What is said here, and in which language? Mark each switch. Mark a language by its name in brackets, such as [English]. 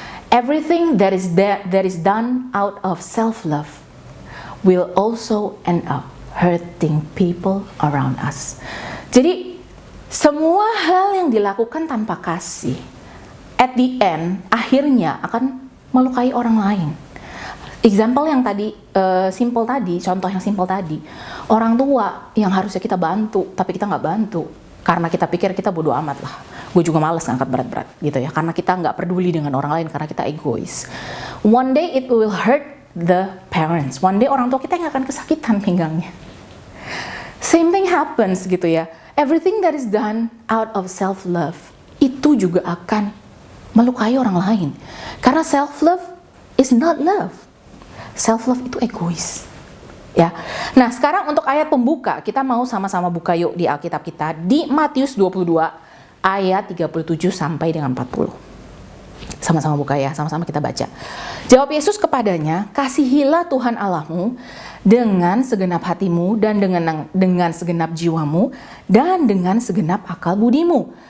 [English] Everything that is done out of self-love will also end up hurting people around us. [Indonesian] Jadi semua hal yang dilakukan tanpa kasih, [English] at the end [Indonesian] akhirnya akan melukai orang lain. Example yang tadi simple tadi, contoh yang simple tadi, orang tua yang harusnya kita bantu tapi kita nggak bantu karena kita pikir kita bodo amat lah. Gue juga males ngangkat berat-berat gitu ya, karena kita nggak peduli dengan orang lain, karena kita egois. [English] One day it will hurt the parents. One day [Indonesian] orang tua kita yang akan kesakitan pinggangnya. [English] Same thing happens [Indonesian] gitu ya. [English] Everything that is done out of self-love [Indonesian] itu juga akan melukai orang lain. Karena [English] self-love is not love. [Indonesian] Self-love itu egois. Ya. Nah, sekarang untuk ayat pembuka, kita mau sama-sama buka yuk di Alkitab kita di Matius 22 ayat 37 sampai dengan 40. Sama-sama buka ya, sama-sama kita baca. Jawab Yesus kepadanya, kasihilah Tuhan Allahmu dengan segenap hatimu dan dengan segenap jiwamu dan dengan segenap akal budimu.